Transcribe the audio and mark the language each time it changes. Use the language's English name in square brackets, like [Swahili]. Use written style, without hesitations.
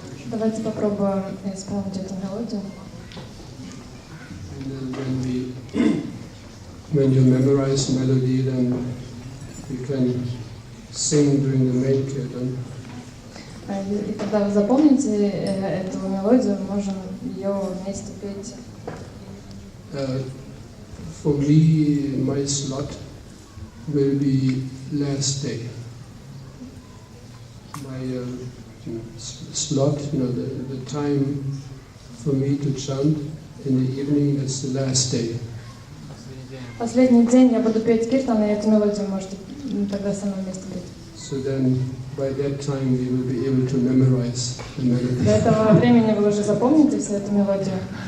[Russian] Давайте попробуем исполнить эту мелодию. [English] And then when you memorize melody, then you can sing during the main kirtan. [Russian] И когда вы запомните эту мелодию, можем ее вместе петь. [English] For me, my slot will be last day. My slot, the time for me to chant in the evening, that's the last day. [Russian] Последний день я буду петь киртан, и эту мелодию можете тогда со мной вместе петь. [English] So then, by that time, we will be able to memorize the melody. [Russian] До этого времени вы уже запомните всю эту мелодию.